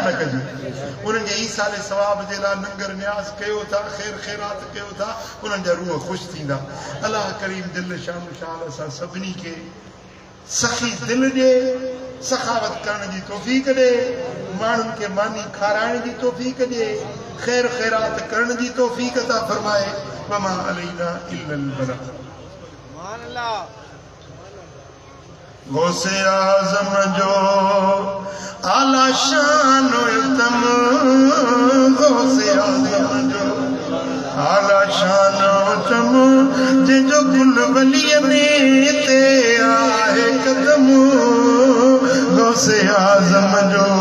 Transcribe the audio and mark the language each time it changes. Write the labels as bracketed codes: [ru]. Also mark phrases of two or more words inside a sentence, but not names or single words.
[sd] न कजे उन्हनि खे ईसाले सवाब जे लाइ लंगर न्यास कयो था ख़ैर ख़ैरात कयो था उन्हनि जा रूह ख़ुशि थींदा अल्लाह करीम दिल शान शान असां सभिनी खे सखी दिल ॾे सखावत करण जी तौफ़ीक़ ॾे माण्हुनि खे मानी खाराइण जी तौफ़ीक़ ॾे ख़ैर ख़ैरात करण जी तौफ़ीक़ अता फरमाए [ar] وما علينا إلا البلاغ سبحان الله [sd] गौसे आज़म जो आला शान तम गौसे आज़म जो आला शान तम जो गुल वलीअ में ते आहे कदम गौसे आज़म जो